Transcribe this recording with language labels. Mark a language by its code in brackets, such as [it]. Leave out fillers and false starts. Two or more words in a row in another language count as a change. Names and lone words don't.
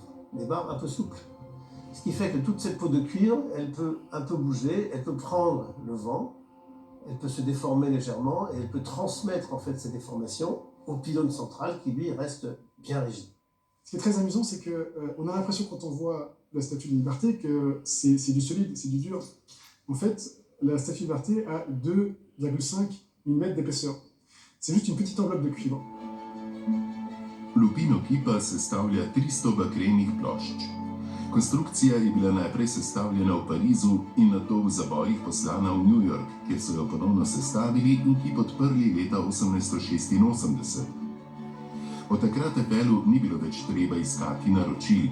[fr] Des barres un peu souples. Ce qui fait que toute cette peau de cuivre, elle peut un peu bouger, elle peut prendre le vent, elle peut se déformer légèrement et elle peut transmettre en fait ces déformations au pylône central qui lui reste bien rigide. Ce qui est très amusant, c'est qu'on a l'impression quand on voit la Statue de la Liberté que c'est du solide, c'est du dur. En fait, la Statue de la Liberté a 2,5 mm d'épaisseur. C'est juste une petite enveloppe de cuivre. [sl] Lupino kipa sestavlja 300 bakrenih plošč. Konstrukcija je bila najprej sestavljena v Parizu in nato v zabojih poslana v New York, kjer so jo ponovno sestavili in kip odprli leta 1886. Od takrat Eiffelu ni bilo več treba iskati naročil.